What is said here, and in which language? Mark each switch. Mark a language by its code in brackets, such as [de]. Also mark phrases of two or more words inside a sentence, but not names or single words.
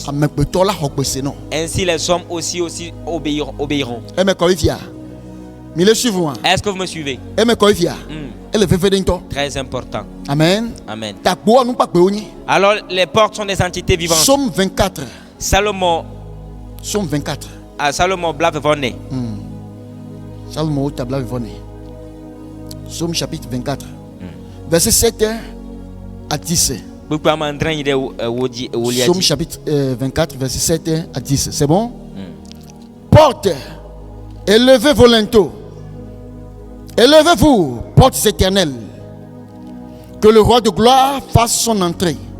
[fr] Ainsi les hommes aussi obéiront. Est-ce que vous me suivez? Très important. Amen. Amen. Alors les portes sont des entités vivantes. Psaume 24. Salomon. Psaume 24. Salomon blave vonné. Salomon blave vonné. Psaume chapitre 24. Verset 7 à 10. Psaume chapitre 24 verset 7 à 10. C'est bon? Porte, élevez vos linteaux. Élevez-vous, portes éternelles, que le roi de gloire fasse son entrée.